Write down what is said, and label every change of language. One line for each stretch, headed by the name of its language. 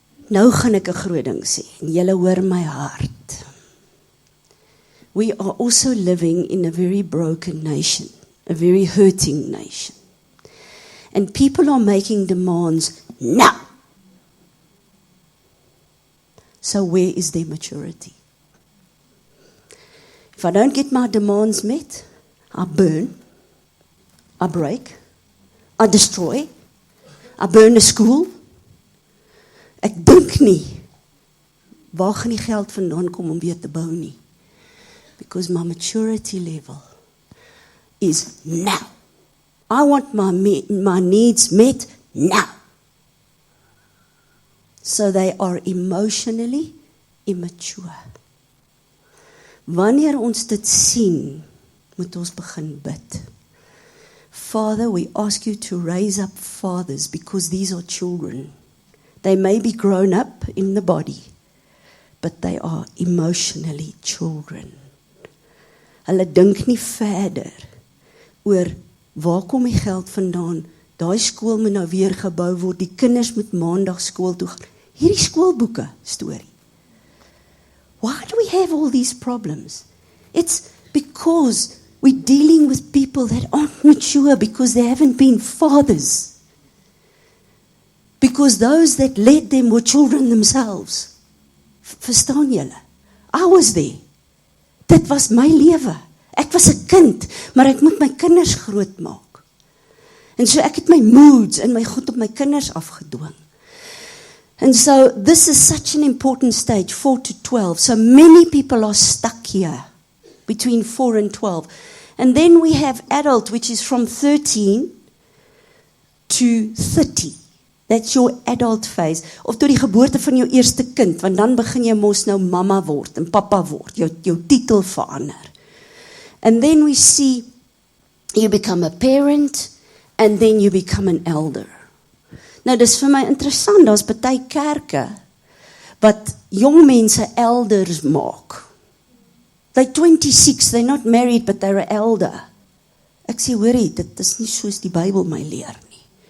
Afrikaans: Nou gaan ek 'n groot ding sê, en julle hoor my hart.
English: We are also living in a very broken nation, a very hurting nation. And people are making demands now. So where is their maturity? If I don't get my demands met, I burn, I break, I destroy, I burn a school.
Afrikaans: Ek dink nie, waar gaan die geld vandaan kom om weer te bou nie?
English: Because my maturity level is now. I want my needs met now. So they are emotionally immature.
Afrikaans: Wanneer ons dit sien, moet ons begin bid.
English: Father, we ask you to raise up fathers because these are children. They may be grown up in the body, but they are emotionally children.
Afrikaans: Hulle dink nie verder oor waar kom die geld vandaan, daai skool moet nou weer gebou word, die kinders moet maandag skool toe gaan. Hierdie skoolboeke storie.
English: Why do we have all these problems? It's because we're dealing with people that aren't mature because they haven't been fathers. Because those that led them were children themselves.
Afrikaans: Verstaan julle?
English: I was there.
Afrikaans: Dit was my lewe. Ek was 'n kind, maar ek moet my kinders grootmaak. En so ek het my moods en my goed op my kinders afgedwing.
English: And so this is such an important stage, 4 to 12. So many people are stuck here between 4 and 12. And then we have adult, which is from 13 to 30. That's your adult phase.
Afrikaans: Of tot die geboorte van jou eerste kind, want dan begin jy mos nou mamma word en papa word, jou titel verander.
English: And then we see you become a parent and then you become an elder.
Afrikaans: Nou dis vir my interessant, daar's baie kerke wat jong mense elders maak.
English: They're 26, they're not married but they're an elder.
Afrikaans: Ek sê hoorie, dit is nie soos die Bybel my leer nie.